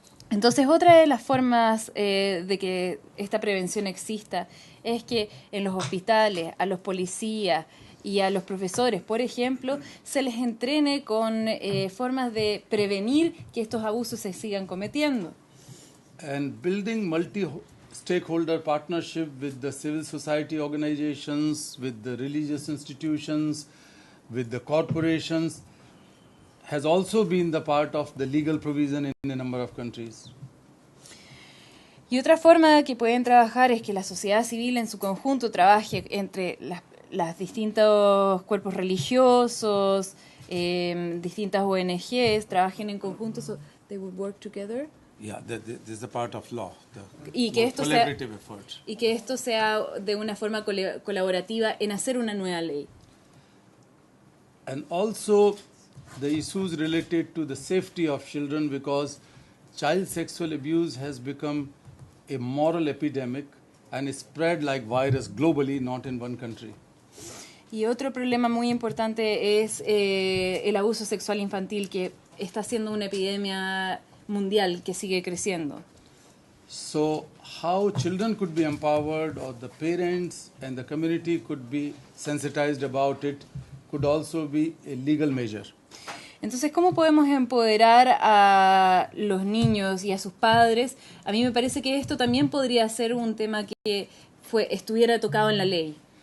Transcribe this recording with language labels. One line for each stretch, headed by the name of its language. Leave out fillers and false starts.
Spanish: Entonces, otra de las formas de que esta prevención exista es que en los hospitales, a los policías y a los profesores, por ejemplo, se les entrene con formas de prevenir que estos abusos se sigan cometiendo.
English: And building multi-stakeholder partnership with the civil society organizations, with the religious institutions, with the corporations, has also been the part of the legal provision in a number of countries.
Spanish: Y otra forma que pueden trabajar es que la sociedad civil en su conjunto trabaje entre los distintos cuerpos religiosos, distintas ONGs trabajen en conjunto,
English: so they would work together. Yeah, this is the part of law,
Spanish: Y que esto
English: collaborative effort.
Spanish: Y que esto sea de una forma colaborativa en hacer una nueva ley.
English: And also the issues related to the safety of children, because child sexual abuse has become a moral epidemic and is spread like virus globally, not in one country.
Spanish: Y otro problema muy importante es el abuso sexual infantil, que está siendo una epidemia mundial que sigue creciendo.
English: So how children could be empowered, or the parents and the community could be sensitized about it, could also be a legal measure.
Spanish: Entonces, ¿cómo podemos empoderar a los niños y a sus padres? A mí me parece que esto también podría ser un tema que estuviera tocado en la ley.